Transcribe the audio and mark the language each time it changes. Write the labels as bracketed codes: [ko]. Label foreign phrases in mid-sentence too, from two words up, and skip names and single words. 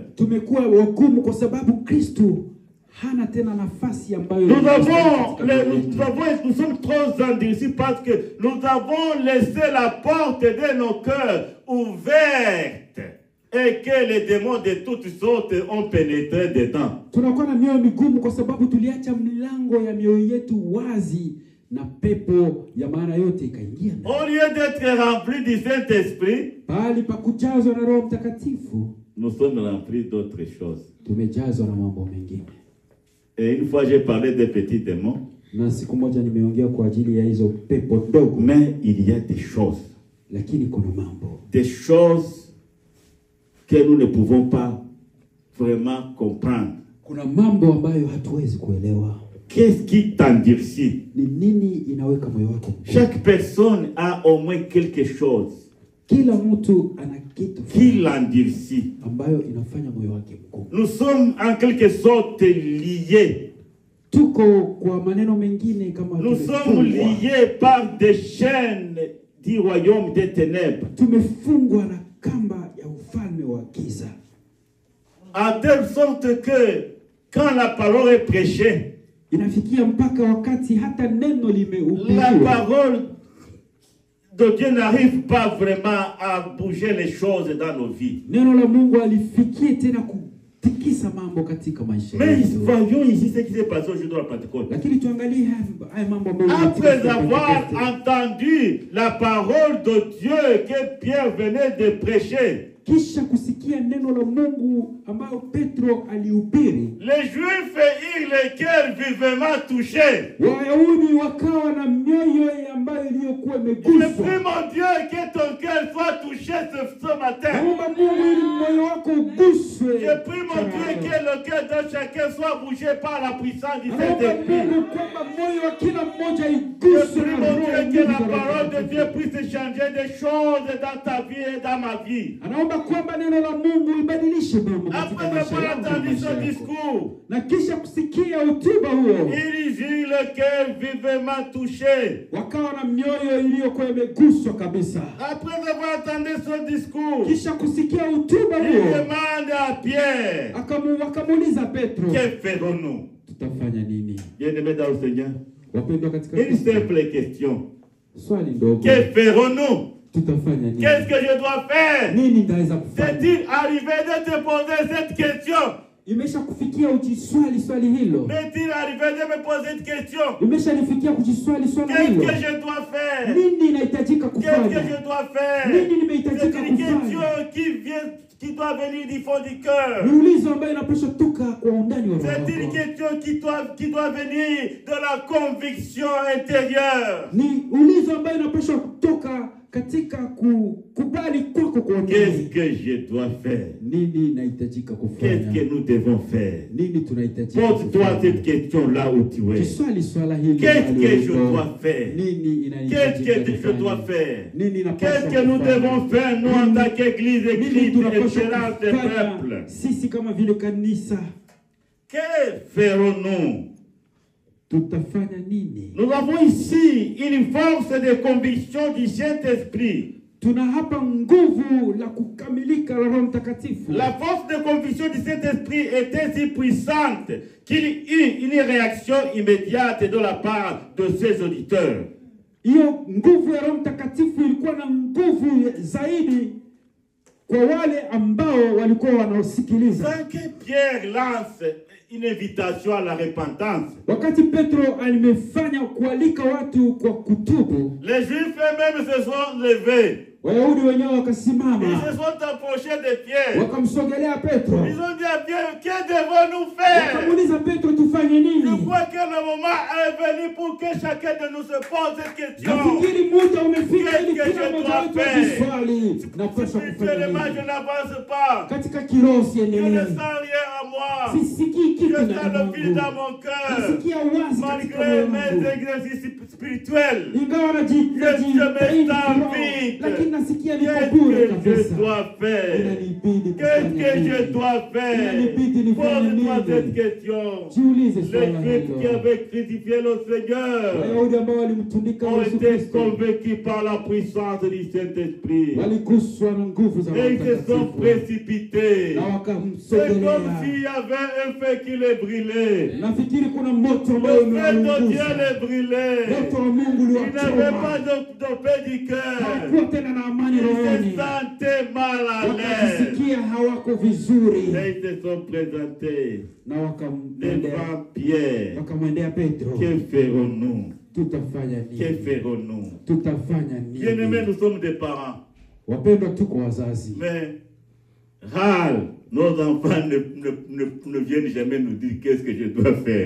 [sw] Tumekuwa wagumu kwa sababu Kristo hana tena nafasi ambayo [fr] Nous sommes trop endurcis parce que nous avons laissé la porte de nos cœurs ouverte et que les démons de toutes sortes ont pénétré dedans. [sw] Tunakuwa na mioyo migumu kwa sababu tuliacha milango ya mioyo yetu wazi na pepo ya maana yote ikaingia. [fr] Au lieu d'être remplis du Saint-Esprit, [sw] Bali pa kujazwa na Roho Mtakatifu, [fr] nous sommes remplis d'autres choses. [sw] tumejazwa na mambo mengine. [fr] Et une fois j'ai parlé des petits démons, [sw] Na siku moja nimeongea kwa ajili ya hizo pepo ndogo, [fr] mais il y a des choses. [sw] lakini kuna mambo, [fr] Des choses que nous ne pouvons pas vraiment comprendre. [sw] kuna mambo ambayo hatuwezi kuelewa. [fr] Qu'est-ce qui t'endurcit? [sw] Ni nini inaweka moyo wako mgumu? [fr] Chaque personne a au moins quelque chose [sw] Kila mtu ana kitu [fr] qui l'endurcit. [sw] ambayo inafanya moyo wake mgumu. [fr] Nous sommes en quelque sorte liés. [sw] Tuko kwa maneno mengine kama [fr] Nous sommes [sw] tumefungwa. [fr] liés par des chaînes du royaume des ténèbres. [sw] Tumefungwa na kamba ya ufalme wa giza, [fr] En telle sorte que quand la parole est prêchée, [sw] inafikia mpaka wakati hata neno [fr] la [sw] limehubiriwa, [fr] parole de Dieu n'arrive pas vraiment à bouger les choses dans nos vies. [sw] neno la Mungu alifikie tena kutikisa mambo katika maisha [fr] Mais [sw] yetu. [fr] voyons ici ce qui s'est passé au jour de la Pentecôte. [sw] Lakini tuangalie haya mambo ambayo [fr] Après [sw] yanatikisa [fr] avoir [sw] Pentekoste. [fr] entendu la parole de Dieu que Pierre venait de prêcher, [sw] Kisha kusikia neno la Mungu ambayo Petro alihubiri, [fr] les Juifs eurent le cœur vivement touché. [sw] Wayahudi wakawa na mioyo ambayo iliyokuwa [fr] Je [sw] imeguswa. [fr] prie mon Dieu que ton cœur soit touché ce matin. [sw] Naomba Mungu ili moyo wako uguswe. [fr] Je prie mon Dieu que le cœur de chacun soit bougé par la puissance du [sw] Naomba [fr] Saint-Esprit. [sw] Mungu kwamba moyo wa kila mmoja [fr] Je [sw] iguswe [fr] prie [sw] na [fr] mon [sw] Roho [fr] Dieu que la [sw] Mungu [fr] parole de [sw] Mtakatifu. [fr] Dieu puisse changer des choses dans ta vie et dans ma vie. [sw] Anaomba kwamba neno la Mungu ibadilishe mambo katika [fr] Après [sw] maisha [fr] avoir [sw] yangu na [fr] entendu [sw] maisha [fr] ce [sw] yako. [fr] discours, [sw] Na kisha kusikia hotuba huo, [fr] ils eurent le cœur vivement touché. [sw] wakawa na mioyo iliyokuwa imeguswa kabisa. [fr] Après avoir entendu ce discours, [sw] Kisha kusikia hotuba [fr] il [sw] huo, [fr] demande à Pierre, [sw] wakamuuliza Petro, [fr] que ferons-nous? [sw] tutafanya nini? [fr] Bien-aimés dans le Seigneur, [sw] Wapendwa katika [fr] une [sw] Kristo, [fr] simple question. [sw] swali ndogo, [fr] Que ferons-nous? [sw] tutafanya nini? [fr] Qu'est-ce que je dois faire? [sw] Nini ndaweza kufanya? [fr] C'est-il arrivé de te poser cette question? [sw] imesha kufikia ujiswali swali hilo? [fr] M'est-il arrivé de me poser une question? [sw] Imesha nifikia kujiswali swali [fr] Qu'est-ce [sw] hilo? [fr] que je dois faire? [sw] Nini inahitajika [fr] Qu'est-ce que [sw] kufanya? [fr] je dois faire? [sw] Nini [fr] C'est [sw] nimehitajika [fr] une question [sw] kufanya? [fr] qui doit venir du fond du cœur. [sw] Ni ulizo ambayo inapaswa toka kwa undani wa roho [fr] C'est une [sw] yako. [fr] question qui doit venir de la conviction intérieure. [sw] Ni ulizo ambayo inapaswa kutoka katika kukubali kwako kwa [fr] Qu'est-ce [sw] undani. [fr] que je dois faire? [sw] Nini inahitajika [fr] Qu'est-ce que [sw] kufanya? [fr] nous devons faire? [sw] Nini tunahitajika [fr] Pose-toi cette [sw] kufanya? [fr] question là où tu es. [sw] Jiswali swala hili. [fr] Qu'est-ce [sw] mahali [fr] que je [sw] ulipo. [fr] dois faire? [sw] Nini [fr] Qu'est-ce [sw] inahitajika [fr] que je dois [sw] kufanya? [fr] faire? [sw] Nini inapaswa [fr] Qu'est-ce que nous [sw] kufanya? [fr] devons faire, nous, en tant qu'Église, [sw] Nini [fr] Église, [sw] tunapaswa [fr] Espérance des [sw] kufanya [fr] peuples? [sw] sisi kama vile kanisa? [fr] Que ferons-nous? [sw] Tutafanya nini? [fr] Nous avons ici une force de conviction du Saint-Esprit. [sw] Tuna hapa nguvu la kukamilika la Roho Mtakatifu. [fr] La force de conviction du Saint-Esprit était si puissante qu'il eut une réaction immédiate de la part de ses auditeurs. [sw] Hiyo nguvu ya Roho Mtakatifu ilikuwa na nguvu zaidi kwa wale ambao walikuwa wanaosikiliza. [fr] Sans que Pierre lance une invitation à la repentance, [sw] Wakati Petro alimefanya kualika watu kwa kutubu, [fr] les Juifs eux-mêmes se sont levés. [sw] Wayahudi wenyewe [fr] Ils [sw] wakasimama, [fr] se sont approchés de Pierre. [sw] wakamsogelea Petro, [fr] Ils ont dit à Pierre, que devons-nous faire? [sw] wakamuuliza Petro, tufanye nini? [fr] Je crois que le moment est venu pour que chacun de nous se pose cette question. [sw] Nafikiri muda umefika ili [fr] Qu'est-ce que [sw] kila [fr] je [sw] mmoja [fr] dois [sw] wetu [fr] faire? [sw] ajiswali, napaswa kufanya [fr] Spirituellement, je [sw] nini? [fr] n'avance pas. [sw] Katika kiroho [fr] Je ne [sw] siendelee, [fr] sens rien à moi. [sw] sisikii [fr] Je [sw] kitu [fr] sens [sw] ndani [fr] le vide dans [sw] yangu, [fr] mon cœur. [sw] nasikia wazi katika [fr] Malgré [sw] moyo [fr] mes [sw] wangu, [fr] exercices spirituels, [sw] ingawa najitahidi kiroho, lakini nasikia niko bure [fr] qu'est-ce que je [sw] kabisa. [fr] dois faire? [sw] Inanibidi [fr] Qu'est-ce [sw] kufanya [fr] que je [sw] nini? [fr] dois faire? [sw] Inanibidi nifanye [fr] Pose-toi cette [sw] nini? [fr] question. [sw] Jiulize [fr] Les [sw] swala [fr] Juifs qui [sw] hilo. [fr] avaient crucifié le Seigneur [sw] Wayahudi ambao walimtundika [fr] ont [sw] Yesu [fr] été [sw] Kristo [fr] convaincus par la puissance du Saint-Esprit. [sw] waliguswa na nguvu za Roho [fr] Et ils se sont [sw] Mtakatifu [fr] précipités. [sw] na [fr] C'est comme [sw] wakamsogelea. [fr] s'il y avait un feu qui les brûlait. [sw] Nafikiri kuna moto ambao [fr] Le feu de Dieu [sw] umewaunguza, [fr] les brûlait. [sw] moto wa Mungu [fr] Ils n'avaient pas [sw] uliwachoma, [fr] de paix du cœur. [sw] hawakuwa tena na amani [fr] Ils [sw] rohoni, [fr] se sentaient mal à l'aise. [sw] wakajisikia hawako vizuri, [fr] Et ils se sont présentés [sw] na wakamwendea [fr] devant Pierre. [sw] Petro. [fr] Que ferons-nous? [sw] Tutafanya [fr] Que [sw] nini? [fr] ferons-nous? [sw] Tutafanya [fr] Bien-aimés, [sw] nini? [fr] nous sommes des parents. [sw] Wapendwa, tuko wazazi, [fr] Mais râle, nos enfants ne viennent jamais nous dire qu'est-ce que je dois faire.